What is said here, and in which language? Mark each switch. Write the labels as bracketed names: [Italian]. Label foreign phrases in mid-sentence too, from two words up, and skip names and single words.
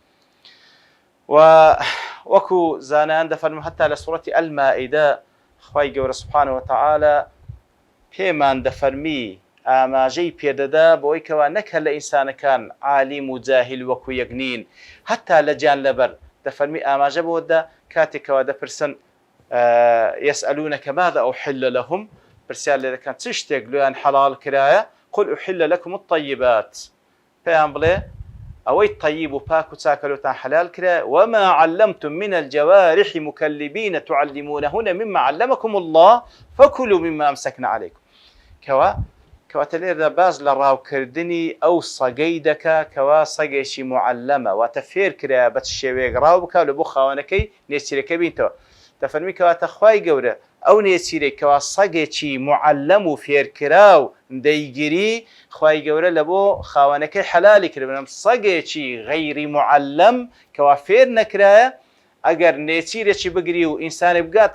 [Central Kurdish] وەکو زانایان دەفەرمون هەتا لە سوورەتی ئەل-مائیدە خی گەورە [Arabic] سوبحانەهو وتەعالە [Central Kurdish] پێمان دەفەرمی ئاماژەی پێدەدا بۆی کەوا نەک لە ئینسانەکان عالیم و جاهل وەکو یەک نین هەتا لە جان لەبەر دەفەرمی ئاماژە بۆدا کاتێکەوە دەپرسن [Arabic] يسألونك ماذا أحل لهم [Central Kurdish] پرسیار لێ دەکەن چ شتێک لۆیان حەڵال کرایە [Arabic] قل أحل لكم الطيبات [Central Kurdish] پێیان بڵێ ئەوەی طيب و پاک و چاکەلۆتان حەلال کرایە [Arabic] وما علمتم من الجوارح مكلبين تعلمونهن مما علمكم الله فكلوا مما أمسكنا عليكم [Central Kurdish] کەواتە لێرەدا باز لە ڕاوکردنی ئەو سەگەی دەکا کەوا سەگێکی معلەمە واتە فێر کرایە بە شێوەیەک ڕاو بکات لە بۆ خاوەنەکەی نێچیرەکە بینتەوە دەفەرمی کەواتە خی گەورە ئەو نێچیرەی کەوا سەگێکی معلەم و فێرکراو دەیگیری خی گەورە لە بۆ خاوەنەکەی حەلالی کردبنم سەگێکی غەیری معلەم کەوا فێر نەکرایە ئەگەر نێچیرێکی بگری و ئینسانی بگاتە